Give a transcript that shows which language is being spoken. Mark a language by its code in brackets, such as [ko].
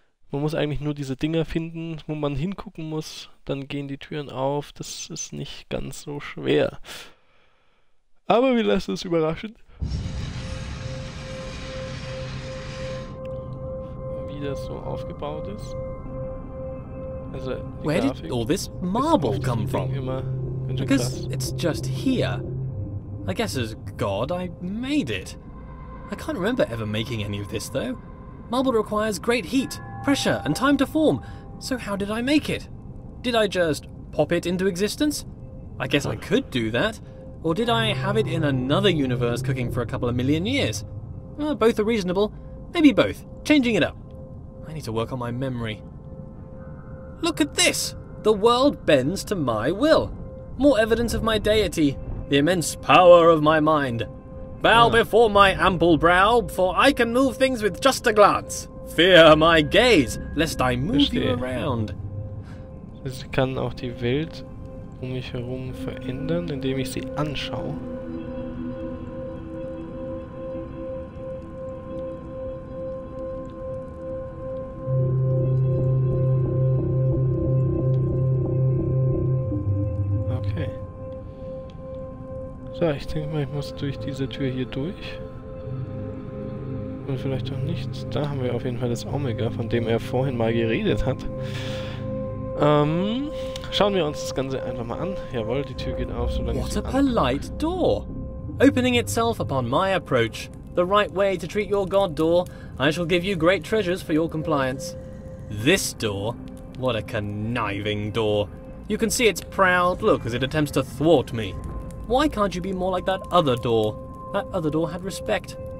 [de] Man muss eigentlich nur diese Dinger finden, wo man hingucken muss. Dann gehen die Türen auf. Das ist nicht ganz so schwer. Aber wir lassen uns überraschen. Wie das so aufgebaut ist. Also, [en] where did all this marble come from? Because it's just here. I guess as God I made it. I can't remember ever making any of this though. Marble requires great heat, pressure and time to form. So how did I make it? Did I just pop it into existence? I guess I could do that. Or did I have it in another universe cooking for a couple of million years? Both are reasonable. Maybe both. Changing it up. I need to work on my memory. Look at this! The world bends to my will. More evidence of my deity. The immense power of my mind. Bow before my ample brow, for I can move things with just a glance. Fear my gaze, lest I move you around. [de] Ich kann auch die Welt um mich herum verändern, indem ich sie anschaue. Okay. So, ich denke mal, ich muss durch diese Tür hier durch. Und vielleicht auch nicht. Da haben wir auf jeden Fall das Omega, von dem er vorhin mal geredet hat. Schauen wir uns das Ganze einfach mal an. Jawohl, die Tür geht auf, solange [en] What a polite door! Opening itself upon my approach. The right way to treat your god door. I shall give you great treasures for your compliance. This door? What a conniving door. You can see its proud look as it attempts to thwart me. Why can't you be more like that other door? That other door had respect.